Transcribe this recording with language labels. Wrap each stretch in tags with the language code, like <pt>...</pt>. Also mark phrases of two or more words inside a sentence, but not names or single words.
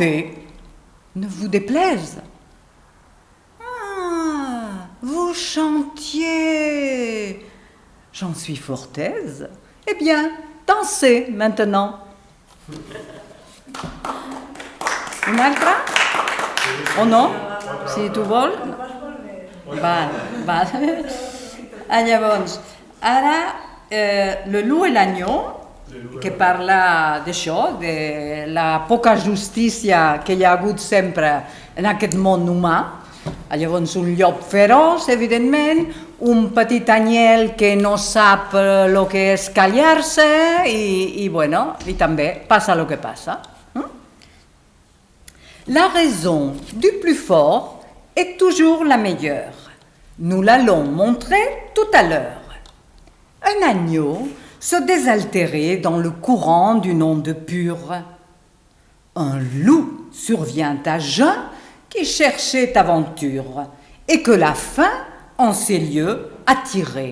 <fr>» Ne vous déplaise. Ah, vous chantiez. J'en suis fort aise. Eh bien, dansez maintenant.</fr> <ca>Une altra? O no? Si tu vols? Va. Llavors, ara,</ca> <fr>le loup et l'agneau,</fr> <ca>que parla d'això, de la poca justícia que hi ha hagut sempre en aquest món humà. Llavors un llop feroç, evidentment, un petit anyel que no sap el que és callar-se i també passa el que passa.</ca> <fr>La raison du plus fort est toujours la meilleure. Nous l'allons montrer tout à l'heure. Un agneau se désaltérer dans le courant d'une onde pure. Un loup survient à jeun qui cherchait aventure et que la faim en ces lieux a tiré.</fr>